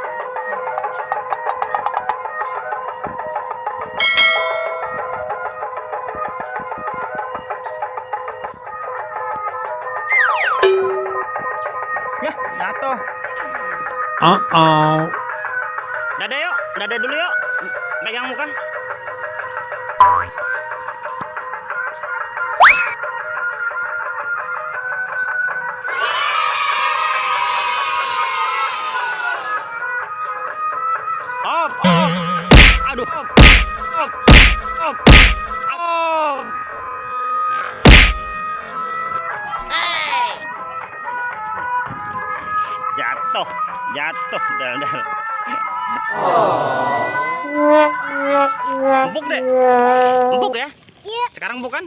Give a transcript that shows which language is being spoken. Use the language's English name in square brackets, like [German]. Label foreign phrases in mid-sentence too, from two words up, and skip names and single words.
[Indonesian] Yah, jatuh. Dada yuk, dada dulu yuk. Pegang muka. Op, op. Aduh, op, op, op, op. Jatuh, jatuh, dal. Empuk deh, empuk ya? Iya. Sekarang bukan?